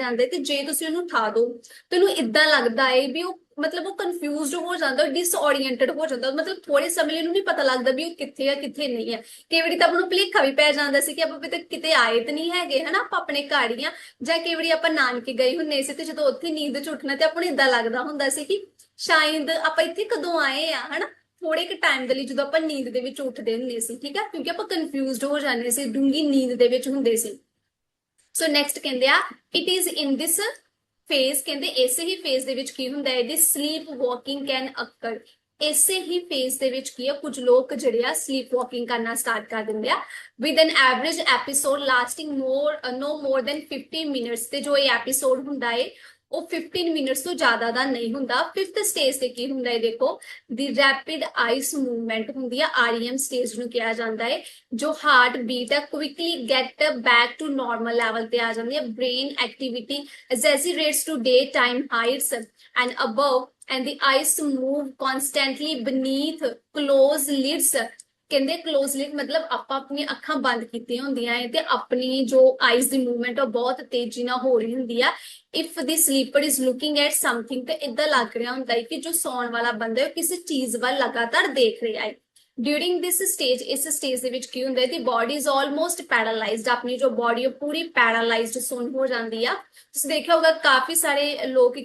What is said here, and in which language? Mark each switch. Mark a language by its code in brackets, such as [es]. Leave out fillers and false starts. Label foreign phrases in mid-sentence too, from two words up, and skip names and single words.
[pa] ਜਾਂਦਾ ਤੇ ਜੇ ਤੁਸੀਂ ਉਹਨੂੰ ਉਠਾ ਦੋ ਤੇ ਉਹਨੂੰ ਇਦਾਂ ਲੱਗਦਾ ਹੈ ਵੀ ਉਹ ਮਤਲਬ ਉਹ ਕਨਫਿਊਜ਼ਡ ਹੋ ਜਾਂਦਾ ਡਿਸਓਰੀਐਂਟਡ ਹੋ ਜਾਂਦਾ ਮਤਲਬ ਥੋੜੇ ਸਮੇਂ ਲਈ ਉਹਨੂੰ ਨਹੀਂ ਪਤਾ ਲੱਗਦਾ ਵੀ ਉਹ ਕਿੱਥੇ ਆ ਕਿੱਥੇ ਨਹੀਂ ਆ ਕਈ ਵਾਰੀ ਤਾਂ ਆਪਾਂ ਨੂੰ ਭੁਲੇਖਾ ਵੀ ਪੈ ਜਾਂਦਾ ਸੀ ਕਿ ਆਪਾਂ ਕਿਤੇ ਆਏ ਤੇ ਨਹੀਂ ਹੈਗੇ ਹਨਾ ਆਪਾਂ ਆਪਣੇ ਘਰ ਹੀ ਆ ਜਾਂ ਕਈ ਵਾਰੀ ਆਪਾਂ ਨਾਨਕੇ ਗਏ ਹੁੰਦੇ ਸੀ ਤੇ ਜਦੋਂ ਉੱਥੇ ਨੀਂਦ ਚ ਉੱਠਣਾ ਤੇ ਆਪਾਂ ਨੂੰ ਇਦਾਂ ਲੱਗਦਾ ਹੁੰਦਾ ਸੀ ਕਿ ਸ਼ਾਇਦ ਆਪਾਂ ਇੱਥੇ ਕਦੋਂ ਆਏ ਆ ਹਨਾ ਥੋੜੇ ਕੁ ਟਾਈਮ ਦੇ ਲਈ ਜਦੋਂ ਆਪਾਂ ਨੀਂਦ ਦੇ ਵਿੱਚ ਉੱਠਦੇ ਹੁੰਦੇ ਸੀ ਠੀਕ ਹੈ ਕਿਉਂਕਿ ਆਪਾਂ ਕਨਫਿਊਜ਼ਡ ਹੋ ਜਾਂਦੇ ਸੀ ਡੂੰਗੀ ਨੀਂਦ ਦੇ ਵਿੱਚ ਹੁੰਦੇ ਸੀ [en] so next [pa] ਕਹਿੰਦੇ ਆ [en] it is in this phase [pa] ਕਹਿੰਦੇ ਇਸੇ ਹੀ ਫੇਜ਼ ਦੇ ਵਿੱਚ ਕੀ ਹੁੰਦਾ ਹੈ [en] the sleep walking can occur [pa] ਇਸੇ ਹੀ ਫੇਜ਼ ਦੇ ਵਿੱਚ ਕੀ ਆ ਕੁਝ ਲੋਕ ਜਿਹੜੇ ਆ [en] sleep walking [pa] ਕਰਨਾ ਸਟਾਰਟ ਕਰ ਦਿੰਦੇ ਆ [en] with an average episode lasting no more than 50 minutes [pa] ਤੇ ਜੋ ਇਹ ਐਪੀਸੋਡ ਹੁੰਦਾ ਹੈ ਉਹ 15 ਮਿੰਟਸ ਤੋਂ ਜ਼ਿਆਦਾ ਦਾ ਨਹੀਂ ਹੁੰਦਾ 5th ਸਟੇਜ ਤੇ ਕੀ ਹੁੰਦਾ ਹੈ ਦੇਖੋ [en] the rapid eyes movement [pa] ਹੁੰਦੀ ਆ [en] REM stage [pa] ਨੂੰ ਕਿਹਾ ਜਾਂਦਾ ਹੈ ਜੋ [en] heart beat hai quickly get back to normal level [pa] ਤੇ ਆ ਜਾਂਦੀ ਹੈ [en] brain activity accelerates to day time heights and above and the eyes move constantly beneath closed lids ਕਹਿੰਦੇ close lid [pa] ਮਤਲਬ ਆਪਾਂ ਆਪਣੀਆਂ ਅੱਖਾਂ ਬੰਦ ਕੀਤੀਆਂ ਹੁੰਦੀਆਂ ਹੈ ਤੇ ਆਪਣੀ ਜੋ ਆਈਜ਼ ਦੀ ਮੂਵਮੈਂਟ ਉਹ ਬਹੁਤ ਤੇਜ਼ੀ ਨਾਲ ਹੋ ਰਹੀ ਹੁੰਦੀ ਆ [en] if the sleeper is looking at something [pa] ਤੇ ਇਦਾਂ ਲੱਗ ਰਿਹਾ ਹੁੰਦਾ ਹੈ ਕਿ ਜੋ ਸੌਣ ਵਾਲਾ ਬੰਦਾ ਹੈ ਕਿਸੇ ਚੀਜ਼ ਵੱਲ ਲਗਾਤਾਰ ਦੇਖ ਰਿਹਾ ਹੈ [en] during this stage [pa] ਇਸ ਸਟੇਜ ਦੇ ਵਿੱਚ ਕੀ ਹੁੰਦਾ ਹੈ [en] the body is almost paralyzed [pa] ਆਪਣੀ ਜੋ ਬਾਡੀ ਉਹ ਪੂਰੀ ਪੈਰਾਲਾਈਜ਼ਡ ਸੁੰਨ ਹੋ ਜਾਂਦੀ ਆ ਤੁਸੀਂ ਦੇਖਿਆ ਹੋਗਾ ਕਾਫੀ ਸਾਰੇ ਲੋਕ